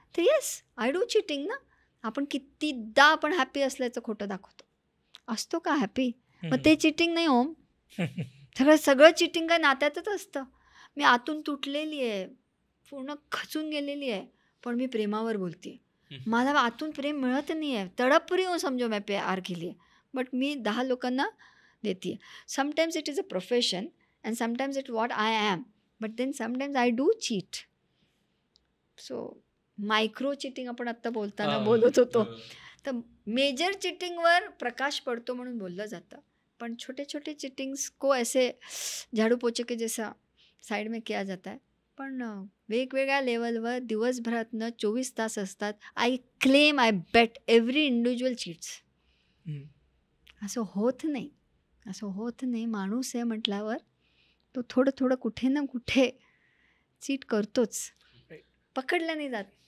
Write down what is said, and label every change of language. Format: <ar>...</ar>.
<mr>तर</mr> <en>yes, I do cheating</en> <mr>ना. आपण कितीदा आपण हॅपी असल्याचं खोटं दाखवतो. असतो का हॅपी? मग ते चिटिंग नाही ओम. सगळं चिटिंग काय नात्यातच असतं. मी आतून तुटलेली आहे, पूर्ण खचून गेलेली आहे, पण मी प्रेमावर बोलते. मला आतून प्रेम मिळत नाही आहे.</mr> <hi>तड़प रही हूँ समझो मैं प्यार के लिए, बट</hi> <mr>मी 10 लोकांना देते.</mr> <en>Sometimes it is a profession and sometimes it what I am, but then sometimes I do cheat.</en> <mr>So micro cheating आपण आत्ता बोलताना बोलत होतो. तर मेजर चिटिंगवर प्रकाश पडतो म्हणून बोललं जातं, पण</mr> <hi>छोटे छोटे चिटिंग्स को ऐसे झाडू पोछे के जैसा साइड में किया जाता है.</hi> <mr>पण वेगवेगळ्या लेवलवर दिवसभरातनं 24 तास असतात.</mr> <en>I claim, I bet every individual cheats.</en> <mr>असं होत नाही, असं होत नाही. माणूस आहे म्हटल्यावर तो थोडं थोडं कुठे ना कुठे चीट करतोच, पकडला नाही जात.</mr>